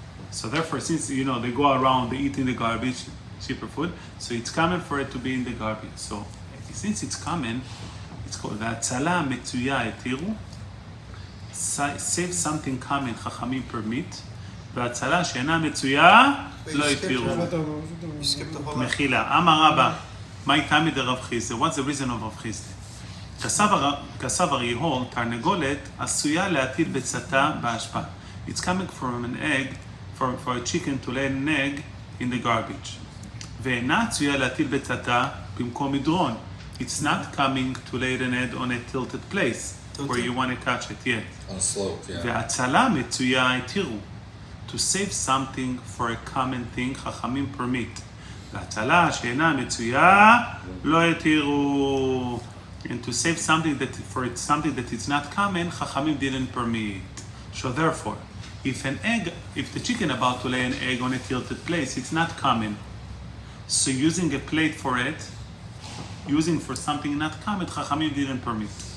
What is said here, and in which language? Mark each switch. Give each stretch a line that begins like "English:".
English: So therefore, since, they go around, they eat in the garbage, cheaper food, so it's common for it to be in the garbage. So since it's common, it's called
Hebrew: והצלה מצויה התירו,
English: save something common, חכמים permit,
Hebrew: והצלה שאינה מצויה לא התירו. מחילה. אמר רבא, מה איתם מדרב חיסדא?
English: What's the reason of רב חיסדא?
Hebrew: כסבר יהול, תרנגולת, עשויה להטיל ביצתה באשפה.
English: It's coming from an egg, for a chicken to lay an egg in the garbage.
Hebrew: ואינה עשויה להטיל ביצתה במקום מדרון.
English: It's not coming to lay an egg on a tilted place where you want to catch it yet. On a slope, yeah.
Hebrew: והצלה מצויה התירו.
English: To save something for a common thing, חכמים permit.
Hebrew: והצלה שאינה מצויה לא התירו.
English: And to save something something that is not common, חכמים didn't permit. So therefore, if the chicken about to lay an egg on a tilted place, it's not common. So using a plate for it, using for something not common, חכמים didn't permit.